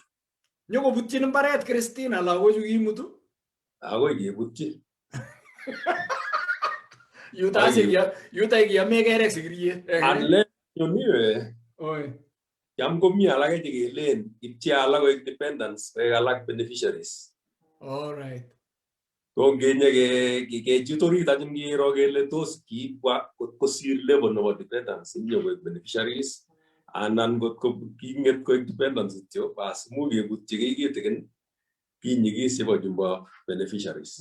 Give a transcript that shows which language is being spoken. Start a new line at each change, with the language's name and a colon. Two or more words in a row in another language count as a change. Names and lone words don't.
Kalenjin: Nyokobutyin mbaret Christina lagochu kimutu? Akoi kebutyi. Yutai kiyame kerek sikiriet. Unless yoniwe. Yam komi alake chekelen ipchi alak koek dependents koek alak beneficiaries.
English: All right.
Kalenjin: Kongenye kechut orit anyun kiro kele tos kibwa kosir level nebo dependents inyo koek beneficiaries anan kotko king'et koek dependents kityo bas much kebutyi kiy kitikin kinyigis chebo jumbo beneficiaries.